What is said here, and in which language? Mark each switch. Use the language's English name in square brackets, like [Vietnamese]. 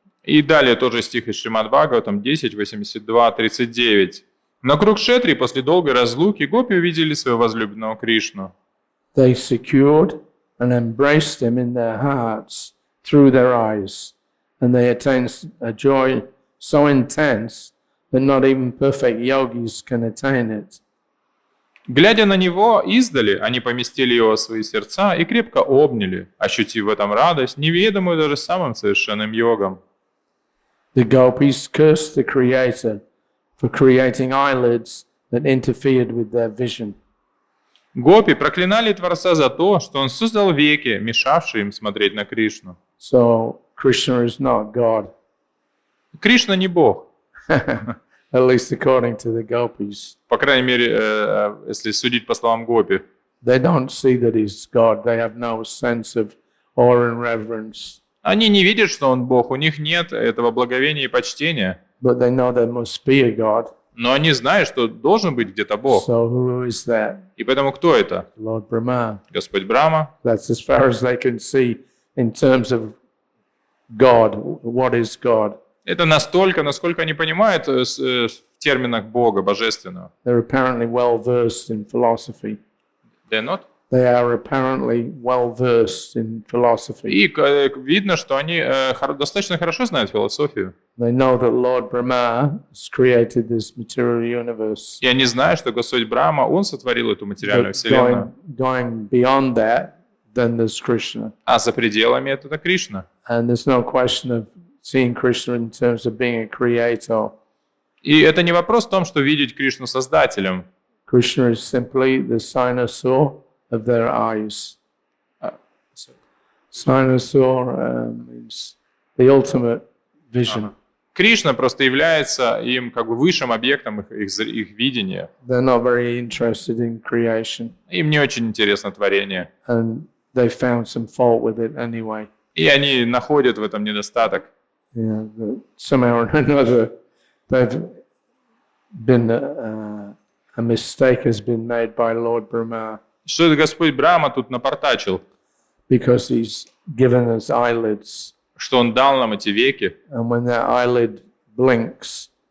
[Russian] И далее тоже стих из Śrīmad-Bhāgavatam 10, 82, 39. На Курукшетре после долгой разлуки гопи увидели своего возлюбленного Кришну. [English] They secured and embraced him in their hearts through their eyes, and they attained a joy so intense that not even perfect yogis can attain it. [Russian] Глядя на него издали, они поместили его в свои сердца и крепко обняли, ощутив в этом радость, неведомую даже самым совершенным йогам. [English] The Gopis cursed the Creator for creating eyelids that interfered with their vision. [Russian] Гопи проклинали Творца за то, что он создал веки, мешавшие им смотреть на Кришну. [English] So Krishna is not God, [Russian] Кришна не Бог, [English] at least according to the Gopis. [Russian] по крайней мере, если судить по словам Гопи. [English] They don't see that he's God. They have no sense of awe and reverence. [Russian] Они не видят, что он Бог, у них нет этого благовения и почтения, [English] But they know there must be a God. [Russian] но они знают, что должен быть где-то Бог. [English] So who is that? [Russian] И поэтому кто это? [English] Lord Brahma. [Russian] Господь Брахма. [English] That's as far as they can see in terms of God. What is God? [Russian] Это настолько, насколько они понимают в терминах Бога, Божественного. [English] They're apparently well versed in philosophy. They're not? They are apparently well versed in philosophy. [Russian] И видно, что они достаточно хорошо знают философию. They know that Lord Brahma has created this material universe. И они знают, что Господь Брахма, Он сотворил эту материальную [English] But [Russian] вселенную. [English] going beyond that, then there's Krishna. [Russian] А за пределами это Кришна. [English] And there's no question of seeing Krishna in terms of being a creator. [Russian] И это не вопрос в том, что видеть Кришну Создателем. [English] Krishna is simply the cynosure of their eyes. Cynosure means the ultimate vision. [Russian] Кришна просто является им как бы высшим объектом их видения. [English] They're not very interested in creation, [Russian] Им не очень интересно творение. [English] and they found some fault with it anyway. [Russian] И они находят в этом недостаток. [English] That somehow or another, they've been a mistake has been made by Lord Brahma [Russian] Что это Господь Брахма тут напортачил? [English] because he's given us eyelids, [Russian] Что Он дал нам эти веки. [English] and when that eyelid blinks